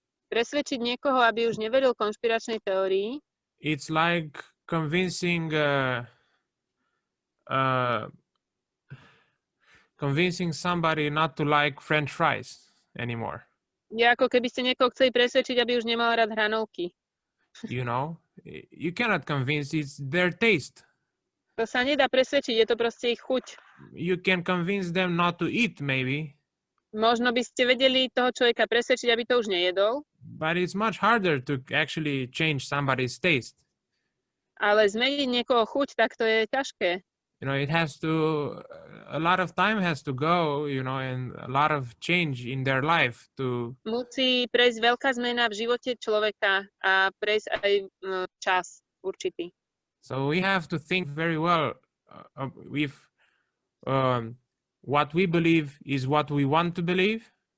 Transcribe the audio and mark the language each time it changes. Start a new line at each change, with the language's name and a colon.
Slovak: Presvedčiť niekoho, aby už neveril konšpiračnej teórii.
English: It's like convincing somebody not to like French fries anymore.
Slovak: Je ako keby ste niekoho chceli presvedčiť, aby už nemal rád hranolky.
English: You cannot convince, it's their taste.
Slovak: To sa nedá presvedčiť, je to proste ich chuť.
English: You can convince them not to eat, maybe.
Slovak: Možno by ste vedeli toho človeka presvedčiť, aby to už nejedol.
English: But it's much harder to actually change somebody's taste.
Slovak: Ale zmeniť niekoho chuť, tak to je ťažké.
English: It has to, a lot of time has to go, and a lot of change in their life to...
Slovak: Musí prejsť veľká zmena v živote človeka a prejsť aj čas určitý.
English: So we have to think very well if what we believe is what we want to believe.